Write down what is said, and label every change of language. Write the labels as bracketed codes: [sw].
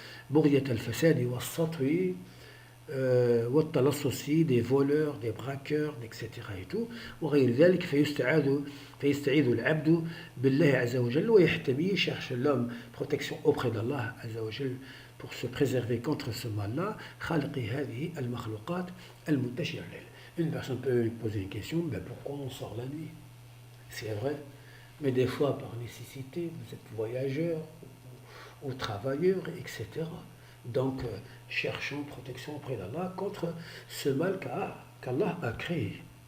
[ar] Bughyat al-fasadi wa as-satwi, والتلصصي, [fr] des voleurs, des braqueurs, etc. et tout. [ar] وغير ذلك فيستعيذ العبد بالله عز وجل ويحتمي, [fr] cherche l'homme protection auprès d'Allah [ar] عز وجل [fr] pour se préserver contre ce mal-là. [ar] خالق هذه المخلوقات المنتشرة الليل. [fr] Une personne peut poser une question, mais pourquoi on sort la nuit? C'est vrai, mais des fois par nécessité, vous êtes voyageur ou travailleur, etc. Donc, cherchons protection auprès d'Allah contre ce mal qu'Allah a créé.